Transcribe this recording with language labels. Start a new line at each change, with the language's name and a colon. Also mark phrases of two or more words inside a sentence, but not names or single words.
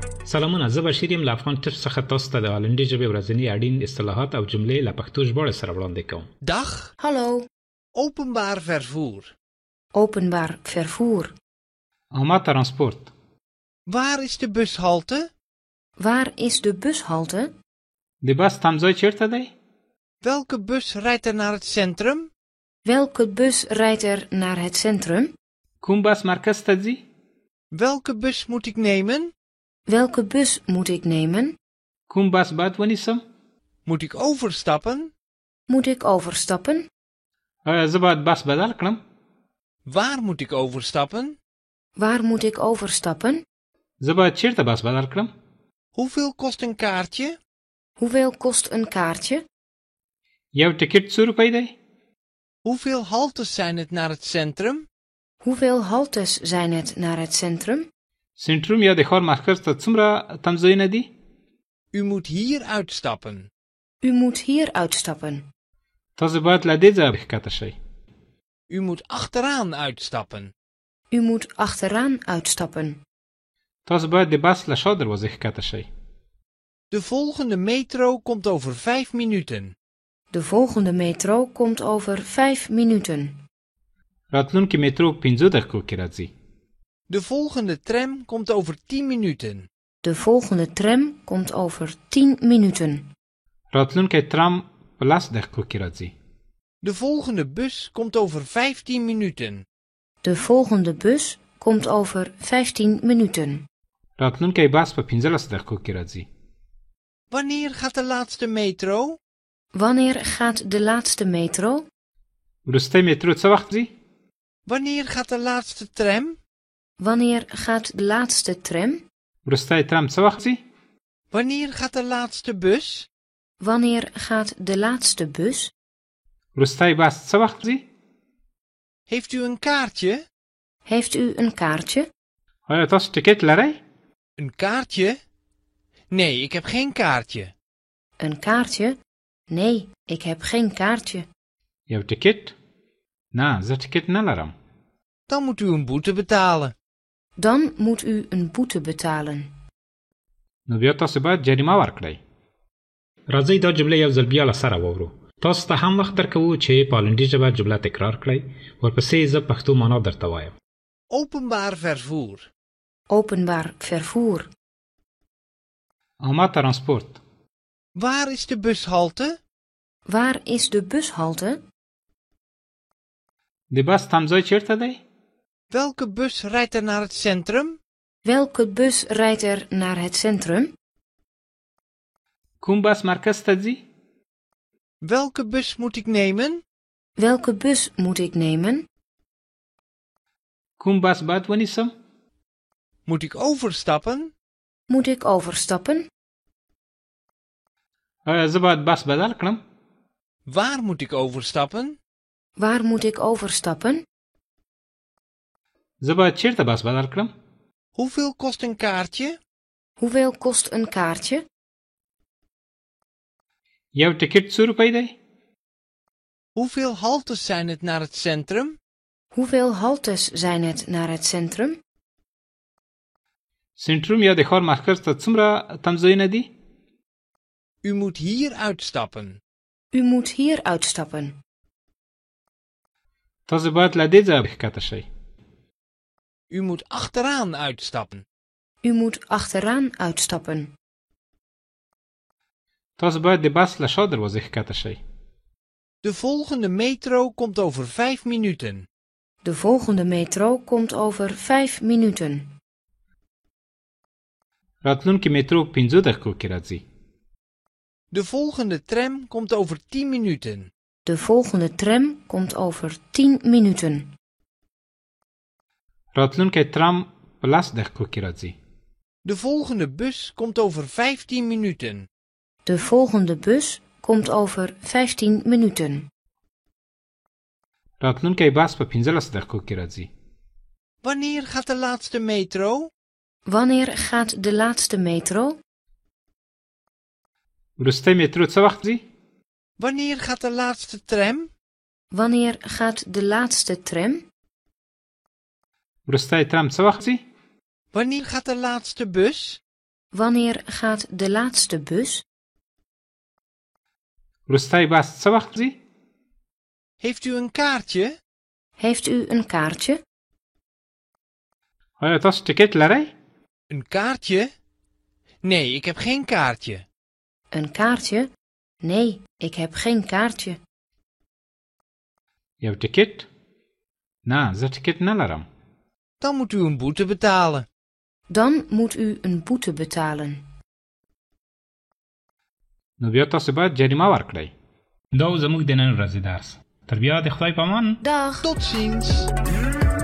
Pashto: سلامونه، زه بشیر یم له افغان ټپس څخه تاسو ته د هالندي ژبې ورځني اړین اصطلاحات او جملې له پښتو ژباړې سره وړاندې کوم.
Dutch: Dag, Hallo, openbaar vervoer. openbaar vervoer.
Pashto: عامه ترانسپورت.
Dutch: Waar is de bushalte? Waar is de bushalte?
Pashto: د بس تمځای چیرته دی؟
Dutch: Welke bus rijdt er naar het centrum? Welke bus rijdt er naar het centrum?
Pashto: کوم بس مرکز ته ځي؟
Dutch: Welke bus moet ik nemen? Welke bus moet ik nemen?
Pashto: کوم بس باید ونیسم؟
Dutch: Moet ik overstappen? Moet ik overstappen?
Pashto: آیا زه باید بس بدل کړم؟
Dutch: Waar moet ik overstappen? Waar moet ik overstappen?
Pashto: زه باید چیرته بس بدل کړم؟
Dutch: Hoeveel kost een kaartje? Hoeveel kost een kaartje?
Pashto: یو ټیکټ څو روپۍ دی؟
Dutch: Hoeveel haltes zijn het naar het centrum? Hoeveel haltes zijn het naar het centrum?
Pashto: سنټروم یا د ښار مرکز ته څومره تمځایونه دي؟
Dutch: U moet hier uitstappen. U moet hier uitstappen.
Pashto: تاسو باید له دې ځایه ښکته شئ.
Dutch: U moet achteraan uitstappen. U moet achteraan uitstappen.
Pashto: تاسو باید د بس له شا دروازې ښکته شئ.
Dutch: De volgende metro komt over 5 minuten. De volgende metro komt over 5 minuten.
Pashto: راتلونکي میترو 15 دقیقو کې راځي.
Dutch: De volgende tram komt over 10 minuten. De volgende tram komt over 10 minuten.
Pashto: راتلونکی ترام په 10 دقیقو کې راځي.
Dutch: De volgende bus komt over 15 minuten. De volgende bus komt over 15 minuten.
Pashto: راتلونکی بس په 15 دقیقو کې راځي.
Dutch: Wanneer gaat de laatste metro? Wanneer gaat de laatste metro?
Pashto: وروستی میترو څه وخت ځي؟
Dutch: Wanneer gaat de laatste tram? Wanneer gaat de laatste tram?
Pashto: وروستی ترام څه وخت ځي؟
Dutch: Wanneer gaat de laatste bus? Wanneer gaat de laatste bus?
Pashto: وروستی بس څه وخت ځي؟
Dutch: Heeft u een kaartje? Heeft u een kaartje?
Pashto: آیا تاسو ټیکټ لرئ؟
Dutch: Een kaartje? Nee, ik heb geen kaartje. Een kaartje? Nee, ik heb geen kaartje.
Pashto: یو ټیکټ؟ نه، زه ټیکټ نه لرم.
Dutch: Dan moet u een boete betalen. Dan moet u een boete betalen.
Pashto: نو بیا تاسو باید جریمه ورکړئ. راځئ دا جمله یو ځل بیا له سره واورو. تاسو ته هم وخت درکوو چې په هالندي ژبه جمله تکرار کړئ. ورپسې زه پښتو معنا درته وایم.
Dutch: Openbaar vervoer. Openbaar vervoer.
Pashto: عامه ترانسپورت.
Dutch: Waar is de bushalte? Waar is de bushalte?
Pashto: د بس تمځای چیرته دی؟
Dutch: Welke bus rijdt er naar het centrum? Welke bus rijdt er naar het centrum?
Pashto: کوم بس مرکز ته ځي؟
Dutch: Welke bus moet ik nemen? Welke bus moet ik nemen?
Pashto: کوم بس باید ونیسم؟
Dutch: Moet ik overstappen? Moet ik overstappen?
Pashto: آیا زه باید بس بدل کړم؟
Dutch: Waar moet ik overstappen? Waar moet ik overstappen?
Pashto: زه باید چیرته بس بدل کړم؟
Dutch: Hoeveel kost een kaartje? Hoeveel kost een kaartje?
Pashto: یو ټیکټ څو روپۍ دی؟
Dutch: Hoeveel haltes zijn het naar het centrum? Hoeveel haltes zijn het naar het centrum?
Pashto: سنټروم یا د ښار مرکز ته څومره تمځایونه دي؟
Dutch: U moet hier uitstappen. U moet hier uitstappen.
Pashto: تاسو باید له دې ځایه ښکته شئ.
Dutch: U moet achteraan uitstappen. U moet achteraan uitstappen.
Pashto: تاسو باید د بس له شا دروازې ښکته شئ.
Dutch: De volgende metro komt over 5 minuten. De volgende metro komt over 5 minuten.
Pashto: راتلونکي میترو 15 دقیقو کې راځي.
Dutch: De volgende tram komt over 10 minuten. De volgende tram komt over 10 minuten.
Pashto: راتلونکی ترام په 10 دقیقو کې راځي.
Dutch: De volgende bus komt over 15 minuten. De volgende bus komt over 15 minuten.
Pashto: راتلونکی بس په 15 دقیقو کې راځي.
Dutch: Wanneer gaat de laatste metro? Wanneer gaat de laatste metro?
Pashto: وروستی میترو څه وخت ځي؟
Dutch: Wanneer gaat de laatste tram? Wanneer gaat de laatste tram?
Pashto: وروستی ترام څه وخت ځي؟
Dutch: Wanneer gaat de laatste bus? Wanneer gaat de laatste bus?
Pashto: وروستی بس څه وخت ځي؟
Dutch: Heeft u een kaartje? Heeft u een kaartje?
Pashto: آیا تاسو ټیکټ لرئ؟
Dutch: Een kaartje? Nee, ik heb geen kaartje. Een kaartje? Nee, ik heb geen kaartje.
Pashto: یو ټیکټ؟ نه زه ټیکټ نه لرم.
Dutch: Dan moet u een boete betalen. Dan moet u een boete betalen.
Pashto: نو بیا تاسو باید جریمه ورکړئ. دا زموږ د نن ورځې درس. تر بیا د خدای په امان.
Dutch: Dag! Tot ziens.